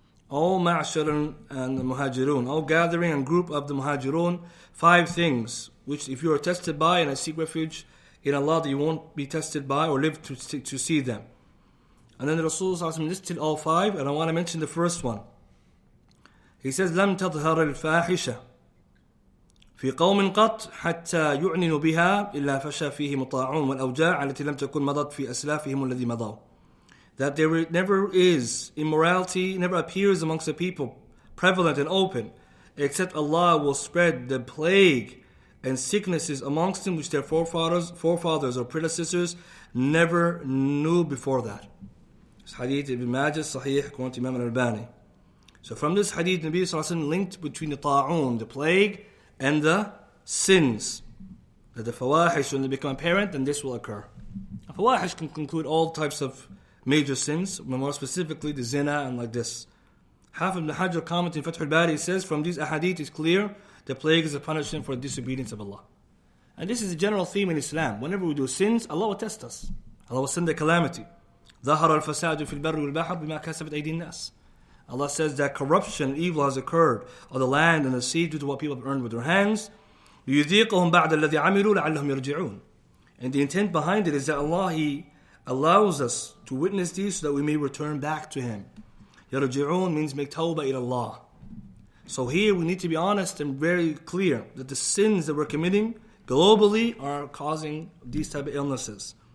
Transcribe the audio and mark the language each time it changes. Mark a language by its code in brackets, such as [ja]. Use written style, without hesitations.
[en] O ma'ashar and the muhajirun, O gathering and group of the muhajirun, 5 things, which if you are tested by, and I seek refuge in Allah that you won't be tested by or live to see them. And then the Rasulullah listed all 5, and I want to mention the first one. [ar] He says, لَمْ تَظْهَرِ الْفَاحِشَةِ في قوم قط حتى يعننوا بها إلا فشى فيهم الطاعون والأوجاع التي لم تكن مضت في أسلافهم الذي مضوا. [en] That there never is immorality, never appears amongst the people prevalent and open, except Allah will spread the plague and sicknesses amongst them which their forefathers or predecessors never knew before that. This hadith Ibn Majah Sahih according to Imam al-Albani. So from this hadith, Nabi Sallallahu Alaihi Wasallam linked between the ta'un, the plague, and the sins. That the fawahish, when they become apparent, then this will occur. A fawahish can include all types of major sins, but more specifically the zina and like this. Hafiz ibn Hajar commenting in Fath al-Bari says, from these ahadith is clear, the plague is a punishment for the disobedience of Allah. And this is a general theme in Islam. Whenever we do sins, Allah will test us. Allah will send a calamity. [ar] ظهر الفساد في البر والبحر بما كسبت أيدي الناس. [en] Allah says that corruption and evil has occurred on the land and the sea due to what people have earned with their hands. [ar] لِيُذِيقَهُمْ بَعْدَ الَّذِي عَمِلُوا لَعَلَّهُمْ يَرْجِعُونَ. [en] And the intent behind it is that Allah, He allows us to witness these so that we may return back to Him. يَرْجِعُونَ means make tawbah ila Allah. So here we need to be honest and very clear that the sins that we're committing globally are causing these type of illnesses.